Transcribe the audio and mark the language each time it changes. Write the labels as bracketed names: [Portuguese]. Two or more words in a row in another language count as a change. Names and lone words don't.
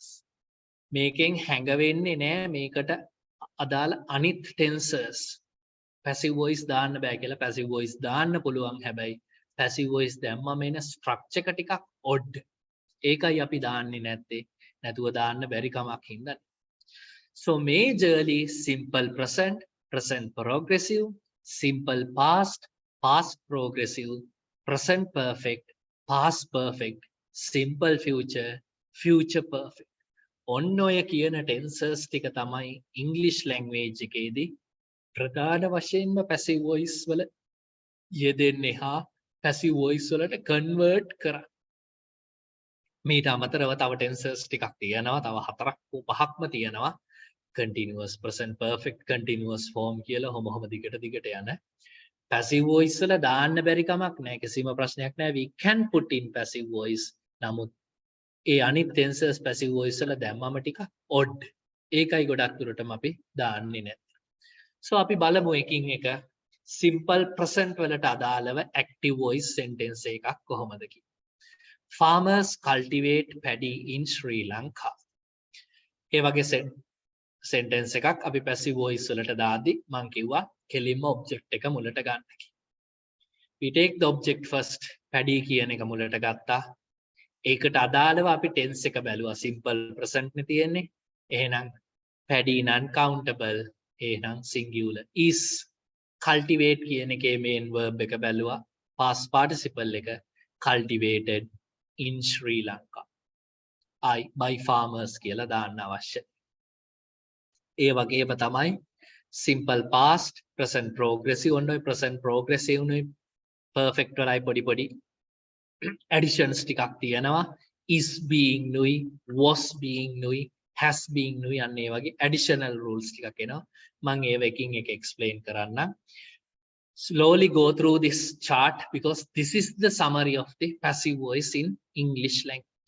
[Sinhala] මේකෙන් හැඟවෙන්නේ නෑ මේකට අදාළ අනිත් tenses [English] passive voice [Sinhala] දාන්න බෑ කියලා. [English] passive voice [Sinhala] දාන්න පුළුවන් හැබැයි [English] passive voice [Sinhala] දැම්මම එන structure එක ටිකක් odd. ඒකයි අපි දාන්නේ නැත්තේ. නැතුව දාන්න බැරි කමක් හින්දා. [English] So majorly simple present, present progressive, simple past, past progressive, present perfect, past perfect, simple future, future perfect. [Sinhala] ඔන්න ඔය කියන tenses ටික තමයි [English] English language [Sinhala] එකේදී ප්‍රධාන වශයෙන්ම [English] passive voice [Sinhala] වල යෙදෙන්නේ හා [English] passive voice [Sinhala] වලට convert කරන්නේ. මීට අමතරව තව tenses ටිකක් තියෙනවා. තව 4ක් 5ක්ම තියෙනවා. continuous, [English] present perfect, continuous form [Sinhala] කියලා හොම දිගට යන [English] passive voice [Sinhala] වල දාන්න බැරි කමක් නැහැ. කිසිම ප්‍රශ්නයක් නැහැ. [English] we can put in passive voice. [Sinhala] නමුත් ඒ අනිත් tenses [English] passive voice [Sinhala] වල දැම්මම ටික odd. ඒකයි ගොඩක් දුරටම අපි දාන්නේ නැහැ. So අපි බලමු එකින් එක [English] simple present [Sinhala] වලට අදාළව [English] active voice sentence [Sinhala] එකක් කොහොමද කියලා. [English] Farmers cultivate paddy in Sri Lanka. [Sinhala] ඒ වගේ sentence එකක් අපි [English] passive voice [Sinhala] වලට දාද්දි මම කිව්වා කෙලින්ම object එක මුලට ගන්න කියලා. [English] We take the object first. [Sinhala] paddy කියන එක මුලට ගත්තා. ඒකට අදාළව අපි tense එක බැලුවා. [English] simple present [Sinhala] නේ තියෙන්නේ. එහෙනම් [English] paddy non countable. [Sinhala] එහෙනම් singular. Is cultivate කියන එකේ [English] main verb [Sinhala] එක බැලුවා. [English] past participle එක cultivated in Sri Lanka. by farmers [Sinhala] කියලා දාන්න අවශ්‍යයි. ඒ වගේම තමයි [English] simple past, present progressive [Sinhala] ඔන්නෝයි [English] present progressive [Sinhala] නුයි perfect වලයි පොඩි additions ටිකක් තියෙනවා. [English] is being [Sinhala] නුයි, [English] was being [Sinhala] නුයි, [English] has being [Sinhala] නුයි අන්න ඒ වගේ [English] additional rules [Sinhala] ටිකක් එනවා. මම ඒව එකින් එක explain කරන්නම්. [English] Slowly go through this chart because this is the summary of the passive voice in English language.